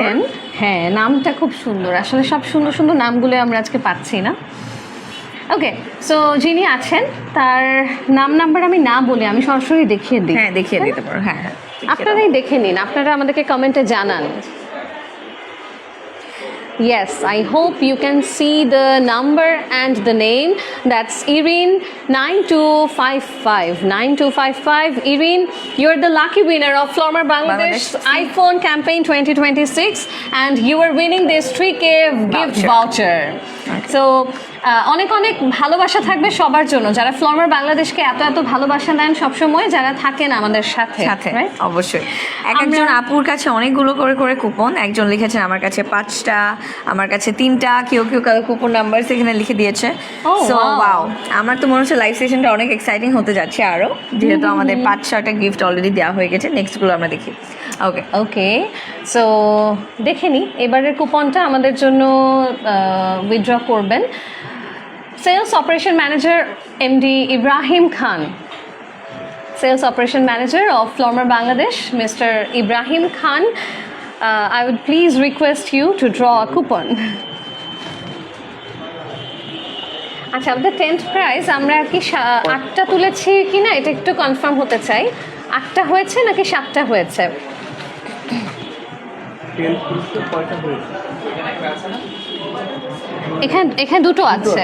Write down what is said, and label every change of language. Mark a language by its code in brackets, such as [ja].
[bn] আছেন, হ্যাঁ নামটা খুব সুন্দর, আসলে সব সুন্দর সুন্দর নামগুলো আমরা আজকে পাচ্ছি না। ওকে, সো যিনি আছেন তার নাম্বার আমি না বলে আমি সরাসরি দেখিয়ে দিই। হ্যাঁ, দেখিয়ে দিতে পারো। হ্যাঁ হ্যাঁ, আপনারাই দেখে নিন, আপনারা আমাদেরকে কমেন্টে জানান। [en] Yes, I hope you can see the number and the name. That's Irene 9255. 9255. Irene, you're the lucky winner of Flormar Bangladesh iPhone Campaign 2026, and you are winning this 3K gift voucher. [bn] So, অনেক অনেক ভালোবাসা থাকবে সবার জন্য যারা ফ্লর্মার বাংলাদেশকে এত এত ভালোবাসা দেন সবসময়, যারা থাকেন আমাদের সাথে right? অবশ্যই একজন আপুর কাছে অনেকগুলো করে করে কুপন, একজন লিখেছেন আমার কাছে 5টা, আমার কাছে 3টা, কেউ কেউ কুপন নাম্বার সেখানে লিখে দিয়েছে। সো ওয়াও, আমার তো মনে হচ্ছে লাইভ সেশনটা অনেক এক্সাইটিং হতে যাচ্ছে আরো, যেহেতু আমাদের 5-6টা গিফট অলরেডি দেওয়া হয়ে গেছে। নেক্সটগুলো আমরা দেখি। ওকে ওকে, সো দেখে নিই এবারের কুপনটা আমাদের জন্য উইথড্র করবেন sales operation manager MD Ibrahim Khan. [en] Sales Operation Manager of Flormar Bangladesh, Mr. Ibrahim Khan. I would please request you to draw a coupon. [bn] আচ্ছা, আমাদের 10th প্রাইজ আমরা কি 8টা তুলেছি কিনা এটা একটু কনফার্ম হতে চাই। 8টা হয়েছে নাকি 7টা হয়েছে? এখানে দুটো আছে।